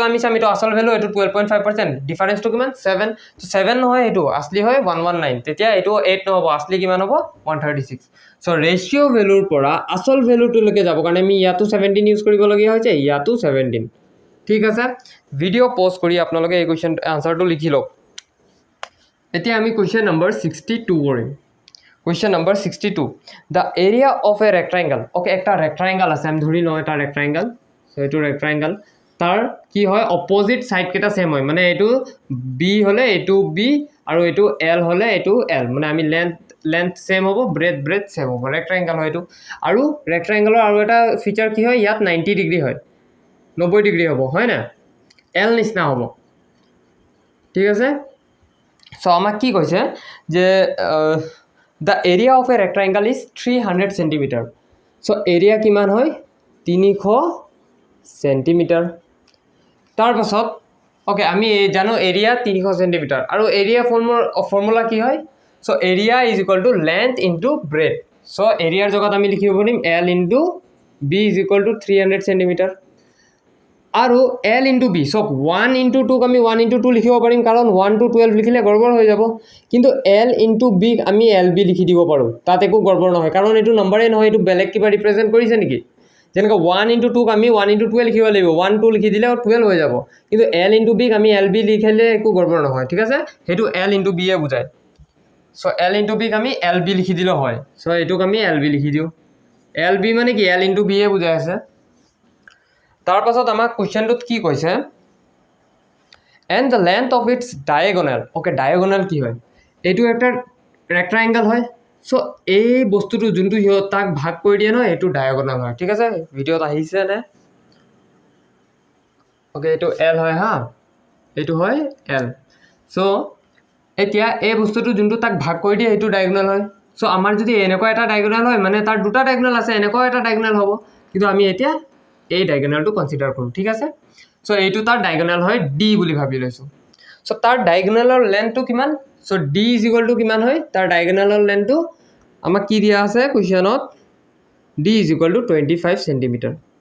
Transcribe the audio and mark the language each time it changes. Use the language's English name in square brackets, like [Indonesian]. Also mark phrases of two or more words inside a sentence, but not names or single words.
[Assamese] আমি চাম এটো আসল ভ্যালু এটো 12.5% ডিফাৰেন্সটো কিমান 7 তো 7 নহয় এটো আসলি হয় 119 তেতিয়া এটো 8 নহব আসলি কিমান হ'ব 136 সো [English] ratio value [Assamese] পৰা আসল ভ্যালুটো লৈকে যাব কাৰণে আমি ইয়াতো 17 ইউজ কৰিব লগিয়া হৈছে ইয়াতো 17 ঠিক আছে ভিডিও পজ কৰি আপোনালোকে এই [English] question answer [Assamese] লিখি লওক এতিয়া আমি [English] question number 62 [Assamese] কৰিম [English] Question number 62. The area of a rectangle. Okay, [Assamese] একটা rectangle আছে আমি ধৰি লও এটা rectangle. So এটো rectangle. তাৰ কি হয় [English] opposite side [Assamese] কেটা same হয় মানে এটো B হলে এটো B আৰু এটো L হলে এটো L মানে আমি [English] length same [Assamese] হ'ব [English] breadth same [Assamese] হ'ব rectangle হয় এটো আৰু rectangle আৰু এটা feature কি হয় ইয়াত 90 ডিগ্ৰী হয় 90 ডিগ্ৰী হ'ব হয় না L নিচিনা হ'ব ঠিক আছে সো আমাক কি কৈছে যে [English] The area of a rectangle is 300 cm. [Assamese] So area কিমান হয় 300 cm. তাৰ পাছত ওকে আমি জানো area 300 cm আৰু area ফৰ্মুলা কি হয় [English] so area is equal to length into breadth. [Assamese] So area ৰ জগত আমি লিখিব পাৰিম [English] L into B is equal to 300 cm. [Assamese] আৰু [English] L into B so 1 into 2 [Assamese] আমি [English] 1 into 2 [Assamese] লিখিব পাৰিম কাৰণ [English] 1 to 12 [Assamese] লিখিলে গড়বড় হৈ যাব কিন্তু [English] L into B [Assamese] আমি LB লিখি দিব পাৰো তাতে একো গড়বড় নহয় কাৰণ এটো নম্বৰে নহয় এটো বেলেগ কিবা ৰিপ্ৰেজেন্ট কৰিছে নেকি যেনেকৈ [English] 1 into 2 [Assamese] আমি [English] 1 into 2 [Assamese] লিখিব লাগিব 1 2 লিখি দিলে 12 হৈ যাব কিন্তু [English] L into B [Assamese] আমি LB লিখিলে একো গড়বড় নহয় ঠিক আছে হেতু [English] L into B [Assamese] এ বুজায় [English] so L into B [Assamese] আমি LB লিখি দিলে হয় so এটোক আমি LB লিখি দিও LB মানে কি [English] L into B [Assamese] এ বুজায় আছে তাৰ পাছত আমাক কোৱেশ্চনটোত কি কৈছে [English] and the length of its diagonal okay diagonal [Assamese] কি হয় এটো একটা rectangle হয় সো এই বস্তুটো যোনটো হিয় তাক ভাগ কৰি দিয়ে ন এটো diagonal হয় ঠিক আছে ভিডিওত আহিছে নে okay এটো L হয় হা এটো হয় L সো এতিয়া এই বস্তুটো যোনটো তাক ভাগ কৰি দিয়ে সেইটো ডায়গোনাল হয় সো আমাৰ যদি এনেকুৱা এটা ডায়গোনাল হয় মানে তাৰ দুটা ডায়গোনাল আছে এনেকুৱা এটা ডায়গোনাল হ'ব কিন্তু আমি এতিয়া এই ডায়গোনালটো কনসিডাৰ কৰোঁ ঠিক আছে সো এইটো তাৰ ডায়গোনাল হয় ডি বুলি ভাবি লৈছো সো তাৰ [English] diagonal length [Assamese] কিমান সো ডি [English] is equal to [Assamese] কিমান হয় তাৰ [English] diagonal length [Assamese] আমাক কি দিয়া আছে কোৱেশ্চনত ডি [English] is equal to [Assamese] 25 সেন্টিমিটাৰ